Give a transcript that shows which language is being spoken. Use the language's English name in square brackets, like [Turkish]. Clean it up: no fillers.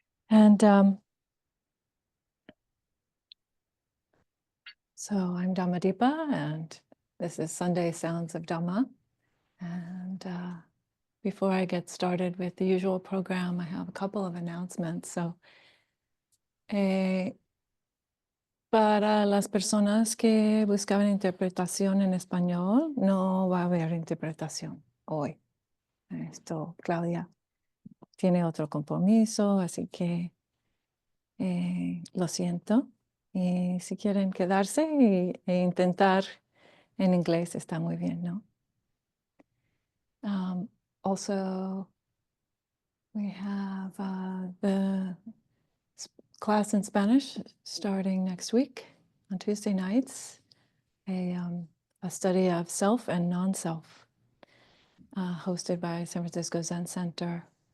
[English] And so I'm Dhammadipa, and this is Sunday Sounds of Dhamma. And before I get started with the usual program, I have a couple of announcements. [Spanish] So, para las personas que buscaban interpretación en español, no va a haber interpretación hoy. Claudia tiene otro compromiso, así que lo siento. Y si quieren quedarse e intentar en inglés, está muy bien, ¿no? [English] Also, we have the class in Spanish starting next week on Tuesday nights, a study of self and non-self, hosted by San Francisco Zen Center.